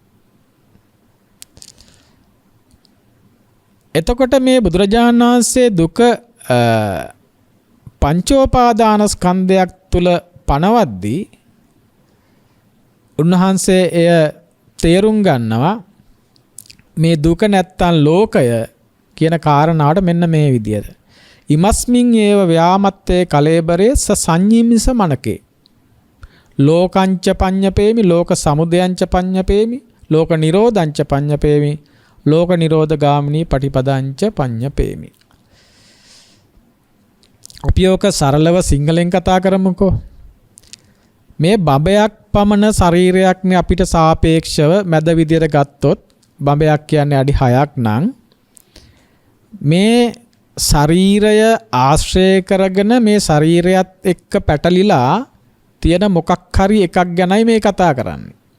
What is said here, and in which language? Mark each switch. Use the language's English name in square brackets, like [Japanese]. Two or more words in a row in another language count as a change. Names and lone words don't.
[Sinhala] එතකොට මේ බුදුරජාණන් වහන්සේ දුක පංචෝපාදානස්කන්ධයක් තුල පණවද්දී උන්වහන්සේ එය තේරුම් ගන්නවා මේ දුක නැත්තම් ලෝකය කියන කාරණාවට මෙන්න මේ විදියට. [Pali] ඉමස්මින් ඒව ව්‍යාමත්තේ කලේබරේ සංඤීමිස මනකේ. ලෝකංච පඤ්ඤපේමි, ලෝක සමුදයංච පඤ්ඤපේමි, ලෝක නිරෝධංච පඤ්ඤපේමි, ලෝක නිරෝධ ගාමිනී පටිපදාංච පඤ්ඤපේමි. [Sinhala] අපි ඔක සරලව සිංහලෙන් කතා කරමුකෝ. මේ බඹයක් පමණ ශරීරයක්නේ අපිට සාපේක්ෂව මැද විදියට ගත්තොත් බඹයක් කියන්නේ අඩි 6ක් නම් මේ ශරීරය ආශ්‍රය කරගෙන මේ ශරීරයත් එක්ක පැටලිලා තියෙන මොකක් හරි එකක් ගැනයි මේ කතා කරන්නේ.